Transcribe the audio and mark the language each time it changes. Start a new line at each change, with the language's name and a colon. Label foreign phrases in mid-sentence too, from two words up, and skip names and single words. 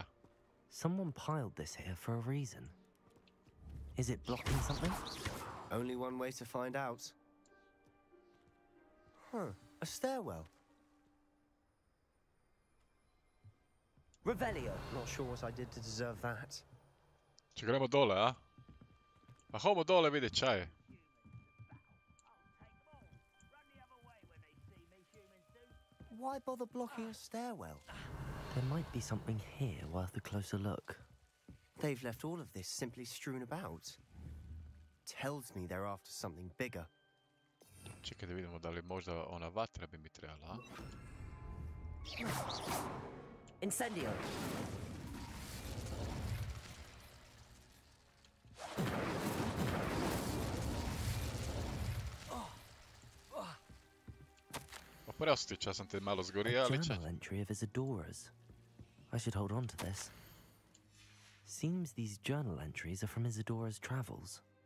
English: Someone piled this here for a reason. Is it blocking something? Only one way to find out. Huh, a stairwell. Revelio. Not sure what I did to deserve that.
Croatian: Če gremo dole, a? A homo dole vidjet ča je.
English: Why bother blocking a stairwell? There might be something here worth a closer look. They've left all of this simply strewn about. Tells me they're after something bigger.
Croatian: Čekaj da vidimo da li možda ona vatra bi mi trebala, a? Incendio! Oprosti, ča sam te malo zgorio, ali ča?
English: Journal entry of Isadora's. I should hold on to this. Seems these journal entries are from Isadora's travels.